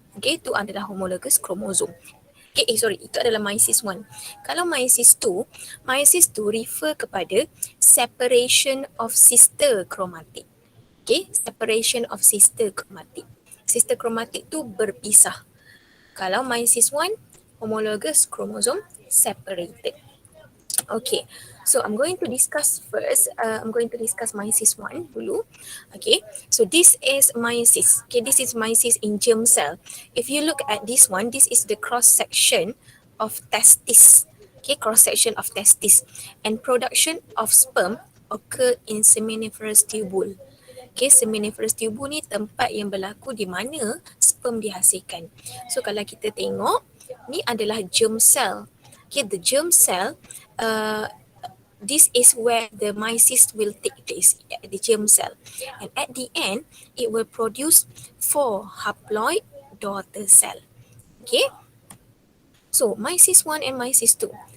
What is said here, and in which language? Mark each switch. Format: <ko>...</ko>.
<ms>Okay, itu adalah homologous chromosome. Okay, sorry, itu adalah meiosis 1. Kalau meiosis 2 refer kepada</ms> <en>separation of sister chromatic. Okay, separation of sister chromatic. Sister chromatic</en> <ms>tu berpisah.</ms> <en>Kalau meiosis 1, homologous chromosome separated. Okay, so I'm going to discuss first. I'm going to discuss meiosis 1 dulu. Okay, so this is meiosis. Okay, this is meiosis in germ cell. If you look at this one, this is the cross section of testis. Okay, cross section of testis, and production of sperm occur in seminiferous tubule.</en> <ms>Okay, seminiferous tubule ni tempat yang berlaku di mana sperm dihasilkan. So kalau kita tengok, ni adalah germ cell.</ms> <en>Okay, the germ cell, this is where the meiosis will take place at the germ cell. And at the end, it will produce 4 haploid daughter cell. Okay, so meiosis 1 and meiosis 2.</en>